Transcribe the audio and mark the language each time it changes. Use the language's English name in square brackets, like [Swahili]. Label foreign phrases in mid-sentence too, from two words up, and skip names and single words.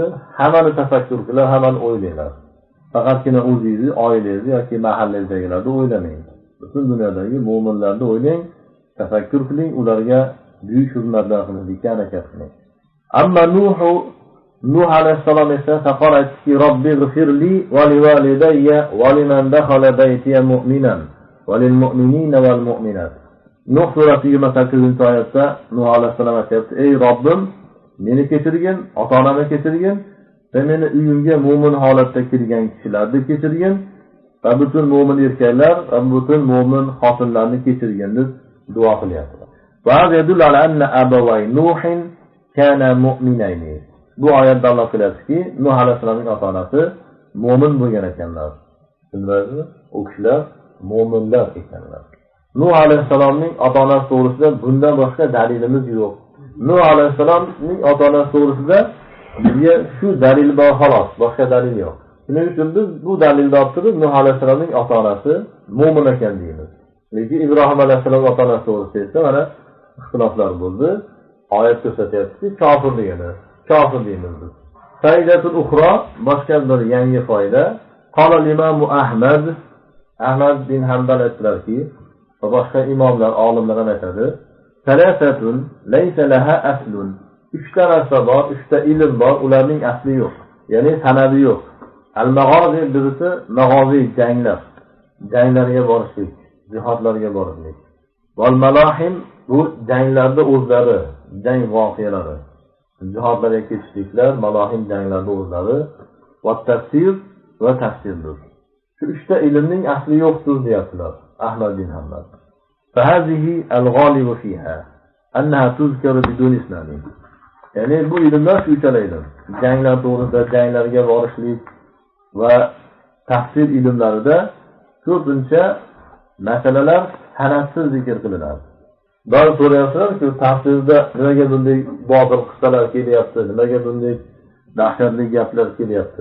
[Uzbek] Hammani tafakkur qilar, hammani o'ylaylar. Faqatgina o'zingizni, oilangizni yoki mahallangizdagilarni o'ylamang. Butun dunyodagi mu'minlarni o'ylang, tafakkur qiling, ularga buyuk hurmatlar qilishga harakat qiling. Amma Nuh alayhissalom esa faqat aytdiki, [Arabic] رب اغفر لي ولوالدي ولمن دخل بيتي مؤمنا وللمؤمنين والمؤمنات. [Uzbek] Nuh surasi 28-oyatda Nuh alayhissalom aytibdi: "Ey Robbim, meni kechirgin, ota-onamni kechirgin va meni uyimga mu'min holatda kirgan kishilarni kechirgin va butun mu'min erkaklar va butun mu'min xotinlarni kechirgin" deb duo qilyapti. [Arabic] ويدل على أن أبوي نوح كانا مؤمنين. [Uzbek] Bu oyatda Alloh qilyaptiki, Nuh alayhissalomning ota-onasi mu'min bo'lgan ekanlar. Tushundingizmi? U kishilar mu'minlar ekanlar. Nuh alayhissalomning ota-onasi to'g'risida bundan boshqa dalilimiz yo'q. Nuh alayhissalomning ota-onasi to'g'risida bizga shu dalil bor xolos, boshqa dalil yo'q. Shuning uchun biz bu dalilni olib turib Nuh alayhissalomning ota-onasi mu'min ekan deymiz. Lekin Ibrohim alayhissalomning ota-onasi to'g'risida esa mana ixtiloflar bo'ldi. Oyat ko'rsatyaptiki, kofir degani. Kofir deymiz biz. [Arabic] فائدة أخرى, [Uzbek] boshqa bir yangi foyda. [Arabic] قال الإمام [Uzbek] Ahmad bin Hanbal aytdilarki, va boshqa imomlar, olimlar ham aytadi, [Arabic] ثلاثة ليس لها أصل. [Uzbek] 3 ta narsa bor, 3 ta ilm bor, ularning asli yo'q. Ya'ni sanadi yo'q. Al-maghazi birisi mag'ozi janglar. Janglarga borishlik, jihodlarga borishlik. [Arabic] والملاحم [Uzbek] bu janglarda o'zlari, jang voqealari. Jihodlarga ketishliklar, malahim janglarda o'zlari, va tafsir va tafsirdir. Shu 3 ta ilmning asli yo'qdir deyaptilar Ahmad bin Hanbal. [Arabic] فهذه الغالب فيها أنها تذكر بدون إسناد. [Uzbek] Ya'ni bu ilmlar shu uchala ilm. Janglar to'g'risida, janglarga borishlik va tafsir ilmlarida ko'pincha masalalar sanadsiz zikr qilinadi. Ba'zi so'rayapsizlar-ku, tafsirda nimaga bunday botil qissalar kelyapti, nimaga bunday dahshatli gaplar kelyapti?